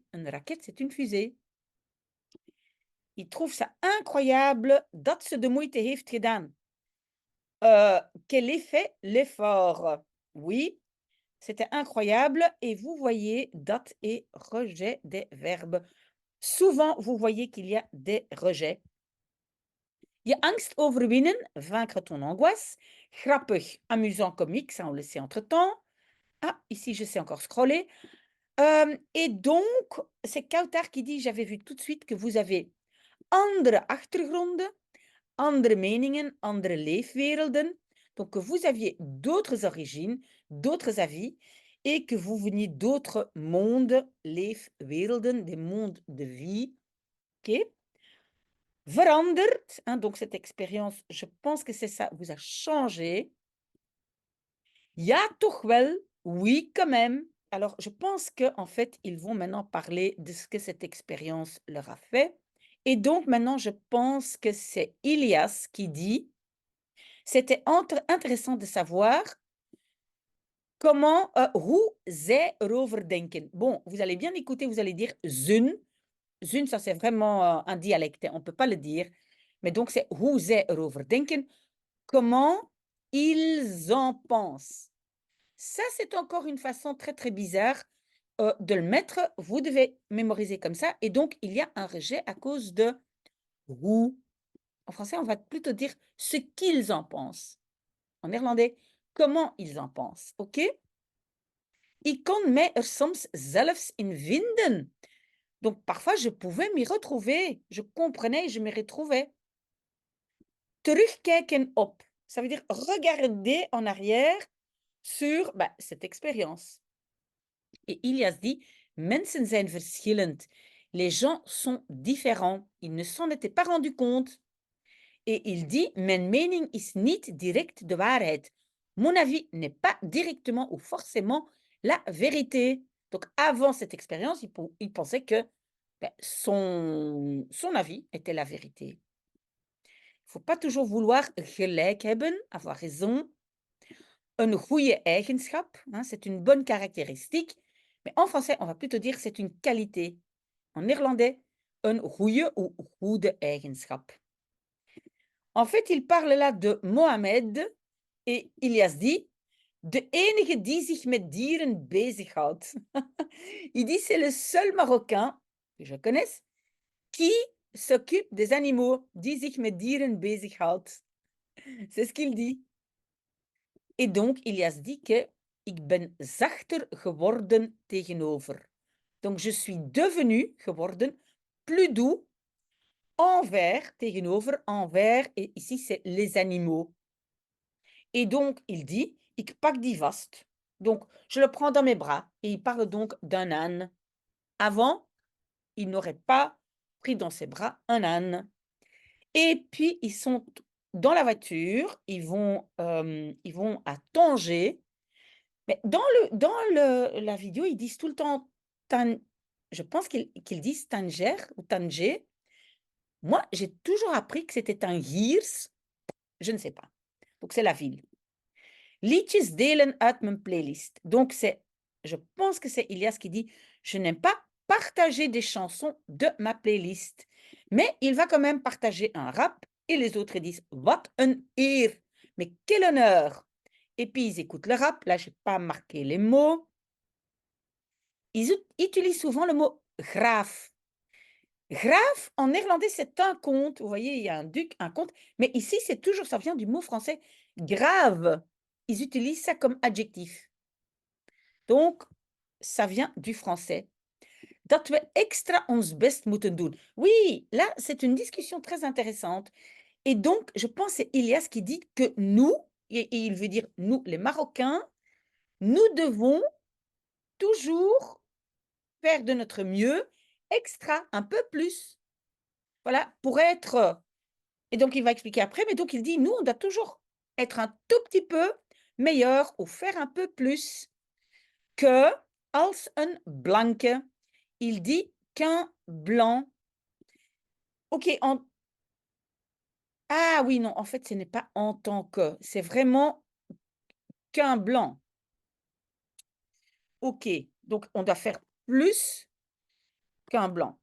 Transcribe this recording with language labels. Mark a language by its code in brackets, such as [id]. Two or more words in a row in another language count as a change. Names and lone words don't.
[fr] Une raket, c'est une fusée. Il trouve ça incroyable [nl] dat ze de moeite heeft gedaan. [fr] Qu'elle ait fait l'effort. Oui, c'était incroyable et vous voyez dat et rejet des verbes. Souvent, vous voyez qu'il y a des rejets. [nl] Je angst overwinnen, [fr] vaincre ton angoisse. Grappig, amusant, comique, ça on le sait entre-temps. Ah, ici je sais encore scroller. Et donc, c'est Kautar qui dit, j'avais vu tout de suite que vous avez [nl] andere achtergronden, andere meningen, andere leefwerelden. [fr] Donc que vous aviez d'autres origines, d'autres avis et que vous veniez d'autres mondes, leefwerelden, des mondes de vie. OK? Veranderd, hein, donc cette expérience, je pense que c'est ça, vous a changé. [nl] Ja, toch wel, [fr] oui, quand même. Alors, je pense qu'en fait, ils vont maintenant parler de ce que cette expérience leur a fait. Et donc, maintenant, je pense que c'est Ilias qui dit, c'était intéressant de savoir comment, [nl] hoe zij erover denken. [fr] Bon, vous allez bien écouter, vous allez dire zun. Zun, ça c'est vraiment un dialecte, hein, on ne peut pas le dire. Mais donc, c'est [nl] hoe zij erover denken. [fr] Comment ils en pensent. Ça, c'est encore une façon très, très bizarre de le mettre. Vous devez mémoriser comme ça. Et donc, il y a un rejet à cause de hoe. En français, on va plutôt dire ce qu'ils en pensent. En néerlandais, comment ils en pensent. OK? [nl] Ik kon mij er soms zelfs in vinden. [fr] Donc, parfois, je pouvais m'y retrouver. Je comprenais, je m'y retrouvais. [nl] Terugkijken op. [fr] Ça veut dire regarder en arrière sur cette expérience. Et Ilias dit, [nl] mensen zijn verschillend. [fr] Les gens sont différents. Ils ne s'en étaient pas rendus compte. Et il dit, [nl] mijn mening is niet direct de waarheid. [fr] Mon avis n'est pas directement ou forcément la vérité. Donc, avant cette expérience, il pensait que son avis était la vérité. Il ne faut pas toujours vouloir [nl] gelijk hebben, [fr] avoir raison. [nl] Een goede eigenschap, [fr] hein, c'est une bonne caractéristique. Mais en français, on va plutôt dire c'est une qualité. En néerlandais, [nl] een goede ou goede eigenschap. [fr] En fait, il parle là de Mohamed et Ilias dit [nl] de enige die zich met dieren bezighoudt. [fr] Il dit c'est le seul Marocain que je connaisse Qui s'occupe des animaux? [nl] Die zich met dieren bezighoudt. [fr] C'est ce qu'il dit. Et donc, Ilias dit que [nl] ik ben zachter geworden tegenover. [fr] Donc, je suis devenu, geworden, plus doux envers, tegenover, envers, et ici c'est les animaux. Et donc, il dit, [nl] ik pak die vast. [fr] Donc, je le prends dans mes bras. Et il parle donc d'un âne. Avant, il n'aurait pas pris dans ses bras un âne. Et puis, ils sont dans la voiture, ils vont à Tanger. Mais la vidéo, ils disent tout le temps je pense qu'ils disent Tanger ou Tanger. Moi, j'ai toujours appris que c'était un Hiers. Je ne sais pas. Donc, c'est la ville. [nl] Liedjes delen uit mijn playlist. [fr] Donc, je pense que c'est Ilias qui dit, je n'aime pas partager des chansons de ma playlist. Mais il va quand même partager un rap et les autres disent, [nl] wat een eer. [fr] Mais quel honneur. Et puis, ils écoutent le rap. Là, je n'ai pas marqué les mots. Ils utilisent souvent le mot graaf. Graaf, en néerlandais, c'est un comte. Vous voyez, il y a un duc, un comte. Mais ici, c'est toujours, ça vient du mot français grave. Ils utilisent ça comme adjectif. Donc, ça vient du français. [nl] Dat we extra ons best moeten doen. [fr] Oui, là, c'est une discussion très intéressante. Et donc, je pense que c'est Ilias qui dit que nous, et il veut dire nous, les Marocains, nous devons toujours faire de notre mieux, extra, un peu plus. Voilà, pour être. Et donc, il va expliquer après, mais donc il dit, nous, on doit toujours être un tout petit peu meilleur ou faire un peu plus que [nl] als een blanke. [fr] Il dit qu'un blanc. Ok, ah oui, non, en fait, ce n'est pas en tant que, c'est vraiment qu'un blanc. Ok, donc on doit faire plus qu'un blanc.